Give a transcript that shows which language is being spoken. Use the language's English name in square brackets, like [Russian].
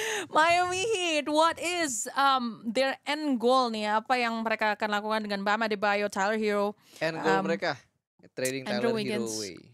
[English] Miami Heat, what is their end goal nih? [Indonesian] Apa yang mereka akan lakukan dengan Bam Adebayo, Tyler Hero? [English] End goal mereka trading Tyler Hero away.